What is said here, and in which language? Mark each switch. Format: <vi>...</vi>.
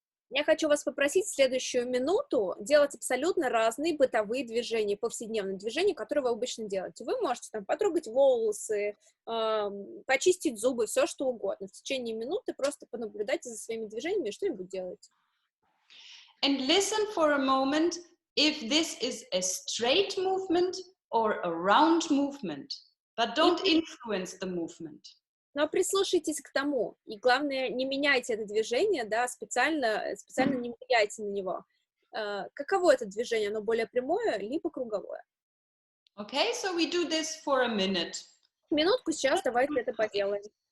<ru>Я хочу вас попросить в следующую минуту делать абсолютно разные бытовые движения, повседневные движения, которые вы обычно делаете. Вы можете там потрогать волосы, почистить зубы, все что угодно. В течение минуты просто понаблюдайте за своими движениями и что-нибудь делайте.</ru> <en>And listen for a moment if this is a straight movement or a round movement, but don't influence the movement.</en> <ru>Но прислушайтесь к тому, и главное, не меняйте это движение, да, специально не влияйте на него. Каково это движение? Оно более прямое, либо круговое?</ru> <en>Okay, so we do this for a minute.</en> <ru>Минутку сейчас давайте это поделаем.</ru>